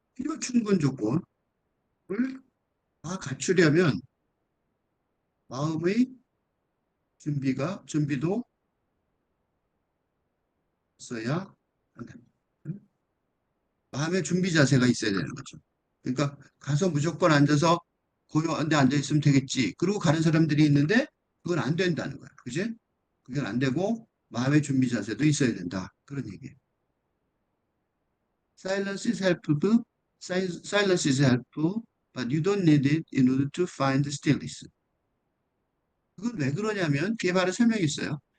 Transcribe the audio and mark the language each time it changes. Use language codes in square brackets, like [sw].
[ko] 필요 충분 조건을 다 갖추려면 마음의 준비도 있어야 한다. 응? 마음의 준비 자세가 있어야 되는 거죠. 그러니까 가서 무조건 앉아서 고요한데 앉아 있으면 되겠지. 그리고 가는 사람들이 있는데 그건 안 된다는 거야. 그지? 그건 안 되고 마음의 준비 자세도 있어야 된다. 그런 얘기예요. [en] Silence is helpful. Silence is helpful, but you don't need it in order to find stillness. [ko] 그건 왜 그러냐면 그게 바로 설명이 있어요.